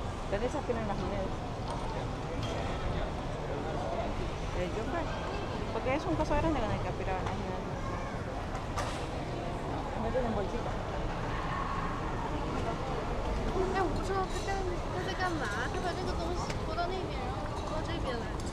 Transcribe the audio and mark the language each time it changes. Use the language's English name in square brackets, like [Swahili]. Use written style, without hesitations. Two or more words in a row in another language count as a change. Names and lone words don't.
[Spanish] Ustedes aspiran las monedas. Yo creo. Porque es un coso grande con el que aspiraban las monedas. No tienen bolsita. [Chinese] 哎，我不知道他在干嘛，他把这个东西拖到那边，然后拖到这边来。